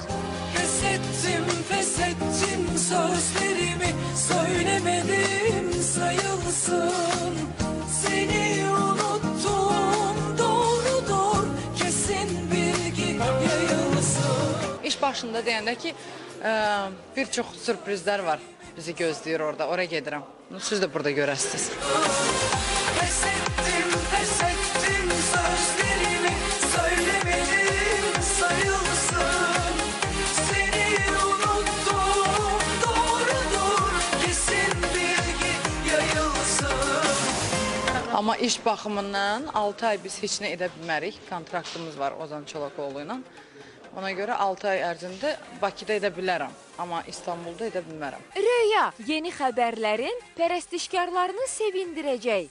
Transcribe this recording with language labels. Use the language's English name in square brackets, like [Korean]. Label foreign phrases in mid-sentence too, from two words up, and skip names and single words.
[Turkish] Pes ettim sözlerimi söylemedim sayılsın. Seni unuttum doğrudur kesin bilgi yayılsın. [Azerbaijani] İş başında deyəndə ki, bir çox sürprizlər var bizi gözləyir orada. Oraya gedirəm. Siz də burada görəsiniz. [Turkish] Pes ettim sözlerimi söylemedim sayılsın. Seni unuttum doğrudur kesin bilgi yayılsın. [Azerbaijani] Amma iş baxımından 6 ay biz heç nə edə bilmərik. Kontraktımız var Ozan Çolakoğlu ilə. Ona görə 6 ay ərzində Bakıda edə bilərəm, amma İstanbulda edə bilmərəm. Röya yeni xəbərlərin pərəstişkarlarını sevindirəcək.